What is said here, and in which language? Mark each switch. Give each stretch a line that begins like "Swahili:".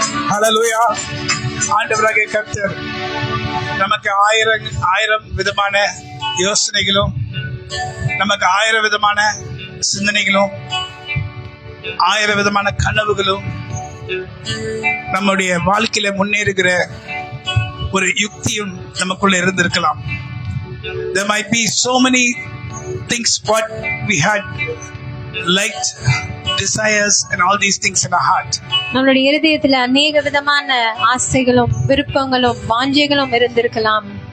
Tamil: ஹல்லேலூயா. ஆண்டவராகிய கர்த்தர் நமக்கு ஆயிரம் விதமான யோசனைகளும், நமக்கு 1000 விதமான சிந்தனைகளும், 1000 விதமான கனவுகளும், நம்முடைய வாழ்க்கையில முன்னேறுகிற ஒரு யுக்தியும் நமக்குள்ள இருந்திருக்கலாம்.
English: There might be so many things what we had liked, desires and all these things in our heart.
Tamil: நம்மளுடைய இருதயத்துல அநேக விதமான ஆசைகளும் விருப்பங்களும் வாஞ்சைகளும் இருந்திருக்கலாம்.